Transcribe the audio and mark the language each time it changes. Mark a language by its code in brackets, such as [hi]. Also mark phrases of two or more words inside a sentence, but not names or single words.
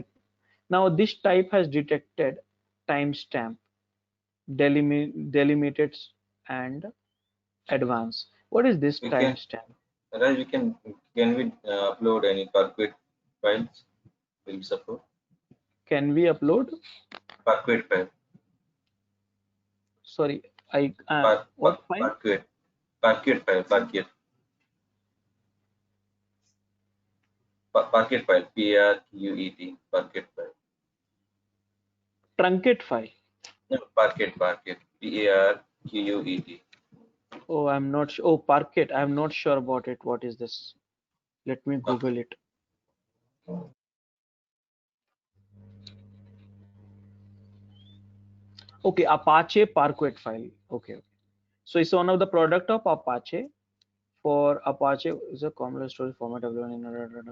[en] Now this type has detected timestamp, delimited, and advanced. What is this We can, timestamp? Raj, can we upload any Parquet files? Will support Can we upload? Parquet file. Sorry, I what file? Parquet, Parquet file, Parquet file, Parquet, Parquet file. Truncate file. No, Parquet, Parquet. Oh, I'm not sure. Oh, Parquet. I'm not sure about it. What is this? Let me Okay. Google it. Okay, Apache Parquet file. Okay. So it's one of the product of Apache. For Apache is a common storage format available in.